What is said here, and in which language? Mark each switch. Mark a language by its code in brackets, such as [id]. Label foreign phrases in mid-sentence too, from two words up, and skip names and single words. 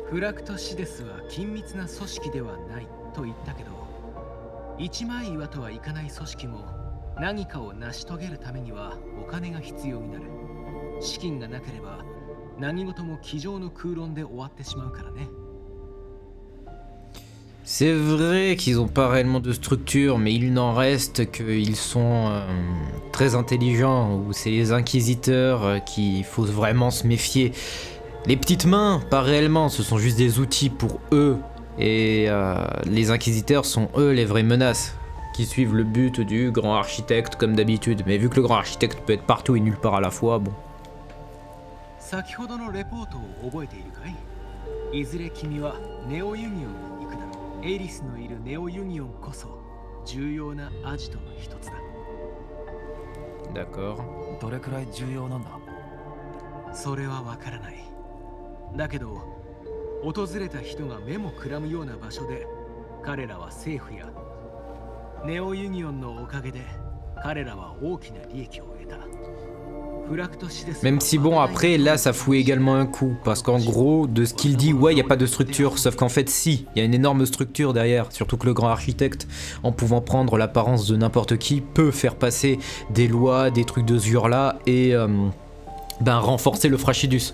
[ja] フラクトシデスは緊密な組織ではないと言ったけど、一枚岩とはいかない組織も何かを成し遂げるためにはお金が必要になる。資金がなければ何事も机上の空論で終わってしまうからね。 [fr] C'est vrai qu'ils n'ont pas réellement de structure, mais il n'en reste qu'ils sont très intelligents, ou c'est les inquisiteurs qu'il faut vraiment se méfier. Les petites mains, pas réellement, ce sont juste des outils pour eux, et les inquisiteurs sont eux les vraies menaces, qui suivent le but du grand architecte comme d'habitude. Mais vu que le grand architecte peut être partout et nulle part à la fois, bon. [ja] 先ほどのレポートを覚えているかい？いずれ君はネオユニオンに行くだろう。エリスのいるネオユニオンこそ重要なアジトの一つだ。 [fr] D'accord. [ja] どれくらい重要なんだ。それはわからない。だけど訪れた人が目もくらむような場所で彼らは政府やネオユニオンのおかげで彼らは大きな利益を得た。 [fr] Même si bon, après, là, ça fout également un coup. Parce qu'en gros, de ce qu'il dit, ouais, il n'y a pas de structure. Sauf qu'en fait, si, il y a une énorme structure derrière. Surtout que le grand architecte, en pouvant prendre l'apparence de n'importe qui, peut faire passer des lois, des trucs de ce genre-là, et renforcer le Frachidus.